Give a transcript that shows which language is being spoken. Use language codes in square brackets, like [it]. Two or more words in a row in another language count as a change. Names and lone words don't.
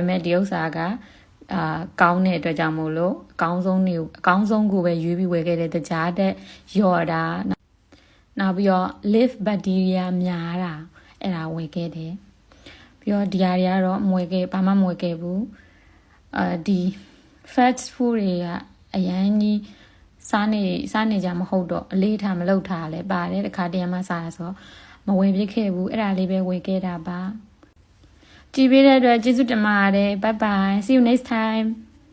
[my] မဲ့ဒီဥစ္စာကကောင်းတဲ့အတွက်ကြောင့်မို့လို့အကောင်းဆုံးကိုပဲရွေးပြီးဝယ်ခဲ့တဲ့တကြား တဲ့ရော်တာနောက်ပြီးတော့ live bacteria များတာအဲ့ဒါဝယ်ခဲ့တယ်ပြီးတော့ဒီဟာတွေကတော့ဘာမှမဝယ်ခဲ့ဘူးဒီ fast food တွေကအရန်ကြီးစားနေကြမဟုတ်တော့အလေးထားမလုပ်ထားလဲပါတယ်တခါတည်းမှစားရဆိုမဝယ်ပြခဲ့ဘူးအဲ့ဒါလေးပဲဝယ်ခဲ့တာပါကြည့်ပေးတဲ့အတွက်ကျေးဇူးတင်ပါတယ် [en] bye bye see you next time